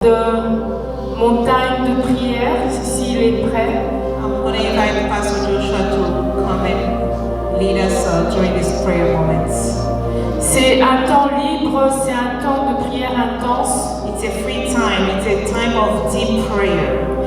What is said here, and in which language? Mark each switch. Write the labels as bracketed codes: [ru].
[fr] de mon time de prière, s'il est prêt. [en] I'm going to invite Pastor Joshua to come and lead us during these prayer moments. [fr] C'est un temps libre, c'est un temps de prière intense. [en] It's a free time, it's a time of deep prayer.